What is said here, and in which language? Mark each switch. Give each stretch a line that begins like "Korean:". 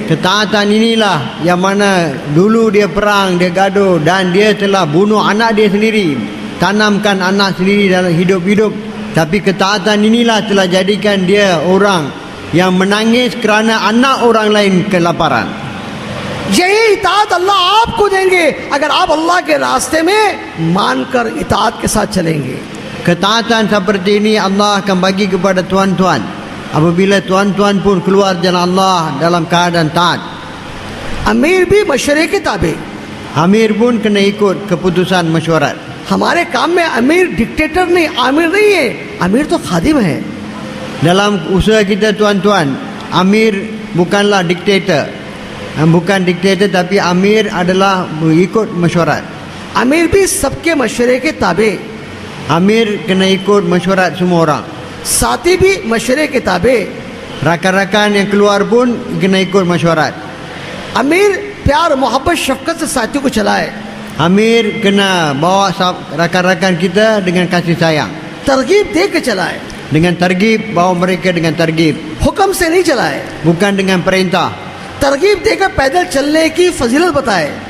Malay: Ketaatan inilah yang mana dulu dia perang, dia gaduh dan dia telah bunuh anak dia sendiri, tanamkan anak sendiri dalam hidup-hidup. Tapi ketaatan inilah telah jadikan dia orang yang menangis kerana anak orang lain kelaparan.
Hindi: यही इताअत अल्लाह आपको देंगे अगर आप अल्लाह के रास्ते में मानकर इताअत के साथ चलेंगे.
Malay: Ketaatan seperti ini Allah akan bagi kepada tuan-tuan apabila tuan-tuan pun keluar jalan Allah dalam keadaan taat.
Hindi: अमीर भी मशवरे के ताबे.
Malay: Amir pun kena ikut keputusan mesyuarat.
Hindi: हमारे काम में अमीर डिक्टेटर नहीं, आमिर नहीं है, अमीर तो खादिम है.
Malay: Dalam usaha kita tuan-tuan, Amir bukanlah diktator. Bukan diktator, tapi Amir adalah mengikut mesyuarat.
Hindi: अमीर भी सबके मशवरे के ताबे,
Malay: Amir kena ikut mesyuarat semua orang.
Hindi: साथी भी मशवरे के ताबे.
Malay: Rakan-rakan yang keluar pun kena ikut mesyuarat.
Hindi: अमीर प्यार मोहब्बत शफकत से साथियों को चलाए.
Malay: Amir kena bawa rakan-rakan kita dengan kasih sayang.
Hindi: तरगीब दे के चलाए,
Malay: Dengan targib, bawa mereka dengan targib,
Hindi: हुक्म से नहीं चलाए.
Malay: bukan dengan perintah.
Hindi: तरगीब देकर पैदल चलने की फजीलत बताए.